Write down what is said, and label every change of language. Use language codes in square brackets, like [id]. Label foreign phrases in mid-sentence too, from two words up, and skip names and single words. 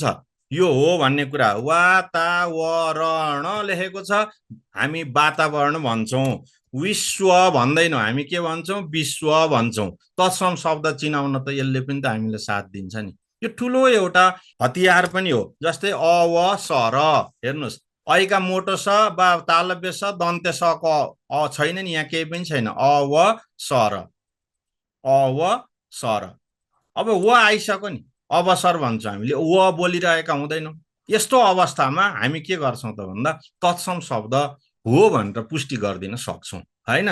[ne] यो हो भन्ने कुरा, वातावरण लेखेको छ, हामी वातावरण भन्छौँ, विश्व भन्दैनौँ, हामी के भन्छौँ, विश्व भन्छौँ। तत्सम शब्द चिनाउन त यसले पनि त हामीलाई साथ दिन्छ नि। यो ठुलो एउटा हतियार पनि हो। जस्तै अवसर, हेर्नुहोस्, ऐका मोटो स वा तालव्य स दन्त्य सको अ छैन नि, यहाँ केही पनि छैन, अवसर, अवसर। अब व आइसक्यो नि, अवसर भन्छौँ हामीले, व बोलिरहेका हुँदैनौँ। यस्तो अवस्थामा हामी के गर्छौँ त भन्दा तत्सम शब्द हो भनेर पुष्टि गरिदिन सक्छौँ, होइन।